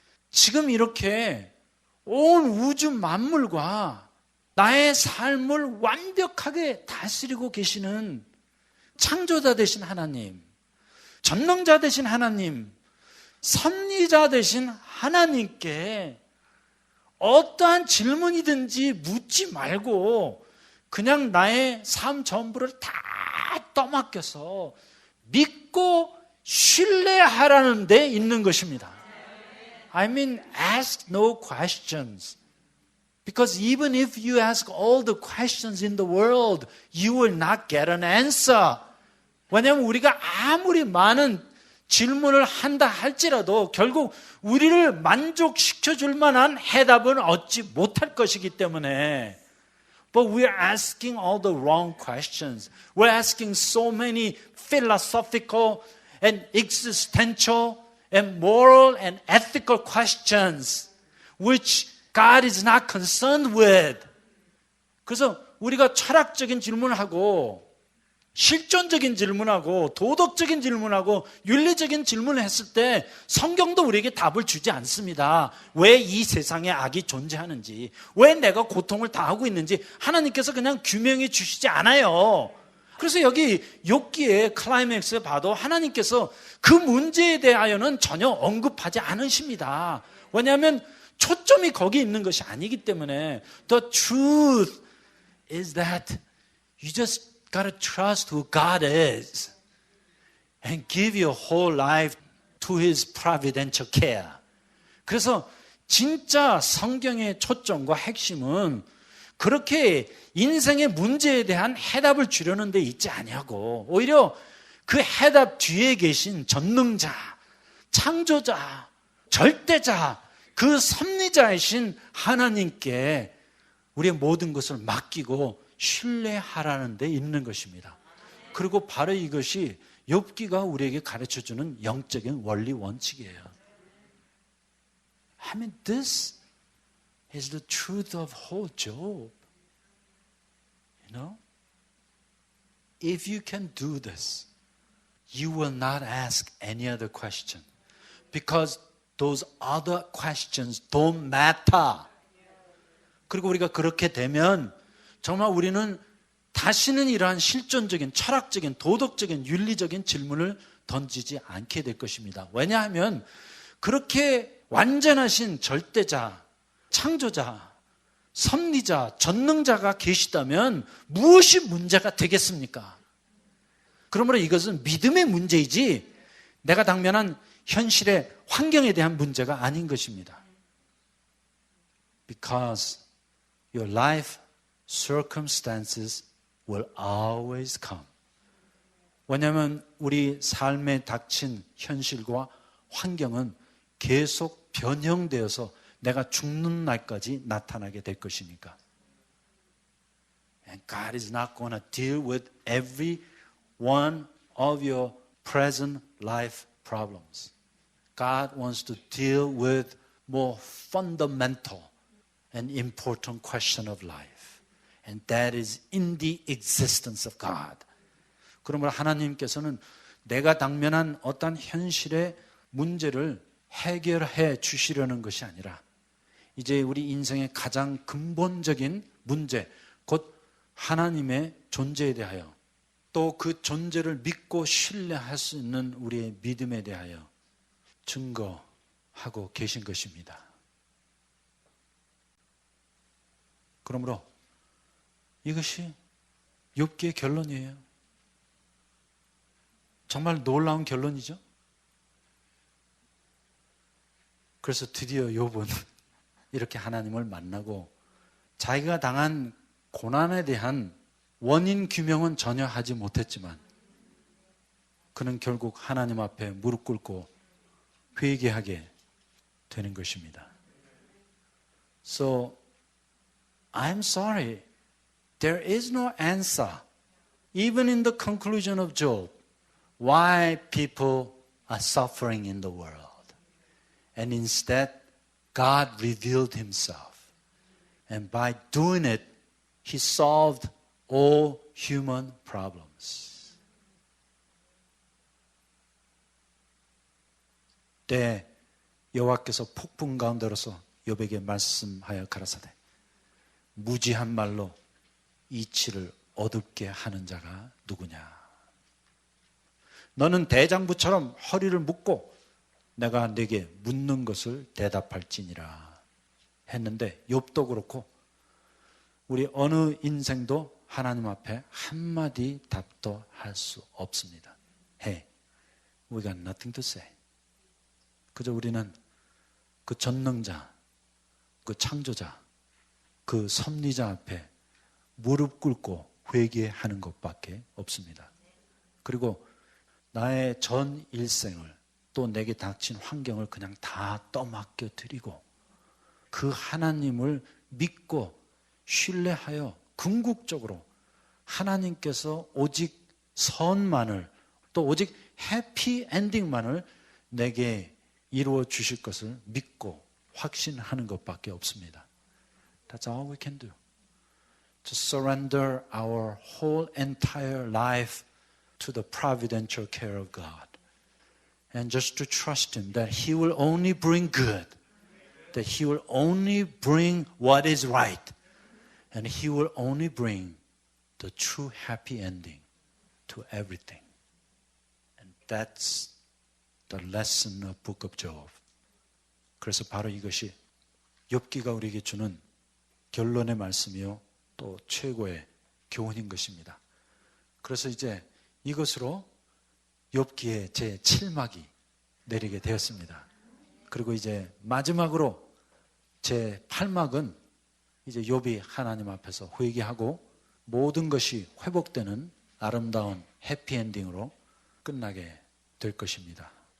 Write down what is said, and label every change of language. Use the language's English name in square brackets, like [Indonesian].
[Korean] 지금 이렇게 온 우주 만물과 나의 삶을 완벽하게 다스리고 계시는 창조자 되신 하나님, 전능자 되신 하나님, 섭리자 되신 하나님께 어떠한 질문이든지 묻지 말고 그냥 나의 삶 전부를 다 떠맡겨서 믿고 신뢰하라는 데 있는 것입니다. [English] I mean, ask no questions. Because even if you ask all the questions in the world, you will not get an answer. [Korean] 왜냐하면 우리가 아무리 많은 질문을 한다 할지라도 결국 우리를 만족시켜 줄 만한 해답은 얻지 못할 것이기 때문에. [English] But we are asking all the wrong questions. We're asking so many philosophical and existential and moral and ethical questions which God is not concerned with. [Korean] 그래서 우리가 철학적인 질문을 하고 실존적인 질문하고 도덕적인 질문하고 윤리적인 질문을 했을 때 성경도 우리에게 답을 주지 않습니다. 왜 이 세상에 악이 존재하는지, 왜 내가 고통을 당하고 있는지 하나님께서 그냥 규명해 주시지 않아요. 그래서 여기 욥기의 클라이맥스에 봐도 하나님께서 그 문제에 대하여는 전혀 언급하지 않으십니다. 왜냐하면 초점이 거기 있는 것이 아니기 때문에. [English] The truth is that you just gotta trust who God is and give your whole life to His providential care. [Korean] 그래서 진짜 성경의 초점과 핵심은 그렇게 인생의 문제에 대한 해답을 주려는 데 있지 아니하고 오히려 그 해답 뒤에 계신 전능자, 창조자, 절대자, 그 섭리자이신 하나님께 우리의 모든 것을 맡기고 신뢰하라는 데 있는 것입니다. 그리고 바로 이것이 욥기가 우리에게 가르쳐주는 영적인 원리 원칙이에요. [English] I mean, this is the truth of whole Job. You know? If you can do this, you will not ask any other question. Because those other questions don't matter. [Korean] 그리고 우리가 그렇게 되면 정말 우리는 다시는 이러한 실존적인, 철학적인, 도덕적인, 윤리적인 질문을 던지지 않게 될 것입니다. 왜냐하면 그렇게 완전하신 절대자, 창조자, 섭리자, 전능자가 계시다면 무엇이 문제가 되겠습니까? 그러므로 이것은 믿음의 문제이지 내가 당면한 현실의 환경에 대한 문제가 아닌 것입니다. [English] Because your life circumstances will always come. [Korean] 왜냐하면 우리 삶에 닥친 현실과 환경은 계속 변형되어서 내가 죽는 날까지 나타나게 될 것이니까. [English] And God is not going to deal with every one of your present life problems. God wants to deal with more fundamental and important question of life. And that is in the existence of God. [Korean] 그러므로 하나님께서는 내가 당면한 어떤 현실의 문제를 해결해 주시려는 것이 아니라 이제 우리 인생의 가장 근본적인 문제, 곧 하나님의 존재에 대하여 또 그 존재를 믿고 신뢰할 수 있는 우리의 믿음에 대하여 증거하고 계신 것입니다. 그러므로 이것이 욥기의 결론이에요. 정말 놀라운 결론이죠. 그래서 드디어 욥은 이렇게 하나님을 만나고 자기가 당한 고난에 대한 원인 규명은 전혀 하지 못했지만 그는 결국 하나님 앞에 무릎 꿇고 회개하게 되는 것입니다. [English] So, I'm sorry. There is no answer, even in the conclusion of Job, why people are suffering in the world. And instead, God revealed himself. And by doing it, he solved all human problems. [Korean] 때 여호와께서 폭풍 가운데로서 욥에게 말씀하여 가라사대 무지한 말로 이치를 어둡게 하는 자가 누구냐. 너는 대장부처럼 허리를 묶고 내가 네게 묻는 것을 대답할지니라 했는데 욥도 그렇고 우리 어느 인생도 하나님 앞에 한마디 답도 할 수 없습니다. [English] Hey, we got nothing to say. [Korean] 그저 우리는 그 전능자, 그 창조자, 그 섭리자 앞에 무릎 꿇고 회개하는 것밖에 없습니다. 그리고 나의 전 일생을 또 내게 닥친 환경을 그냥 다 떠맡겨 드리고 그 하나님을 믿고 신뢰하여 궁극적으로 하나님께서 오직 선만을 또 오직 해피 엔딩만을 내게 이루어 주실 것을 믿고 확신하는 것밖에 없습니다. [English] That's all we can do. To surrender our whole entire life to the providential care of God. And just to trust Him that He will only bring good. That He will only bring what is right. And He will only bring the true happy ending to everything. And that's the lesson of Book of Job. [Korean] 그래서 바로 이것이 욥기가 우리에게 주는 결론의 말씀이요 또 최고의 교훈인 것입니다. 그래서 이제 이것으로 욥기의 제 7막이 내리게 되었습니다. 그리고 이제 마지막으로 제 8막은 이제 욥이 하나님 앞에서 회개하고 모든 것이 회복되는 아름다운 해피엔딩으로 끝나게 될 것입니다.